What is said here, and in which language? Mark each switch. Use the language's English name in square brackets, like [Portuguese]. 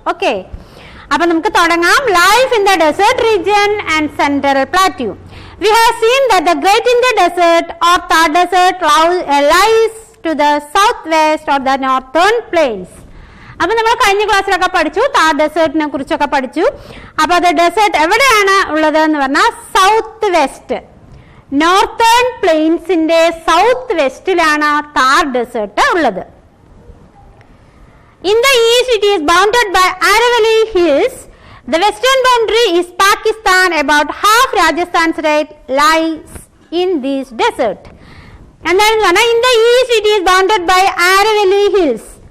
[English] okay, [Malayalam] അപ്പൊ നമുക്ക് തുടങ്ങാം. [English] Life in the desert region and central plateau. We have seen that the Great Indian Desert or Thar Desert lies to the southwest or the northern plains. [Malayalam] അപ്പൊ നമ്മൾ കഴിഞ്ഞ ക്ലാസ്സിലൊക്കെ പഠിച്ചു, താർ ഡെസേർട്ടിനെ കുറിച്ചൊക്കെ പഠിച്ചു. അപ്പൊ അത് ഡെസേർട്ട് എവിടെയാണ് ഉള്ളത് എന്ന് പറഞ്ഞാൽ south west, northern പ്ലെയിൻസിന്റെ south വെസ്റ്റിലാണ് Thar desert ഉള്ളത്. [English] In the east it is bounded by Aravalli Hills. The western boundary is Pakistan. About half Rajasthan state lies in this desert. [Malayalam] എന്താണെന്ന് പറഞ്ഞാൽ [English] in the east it is bounded by Aravalli Hills.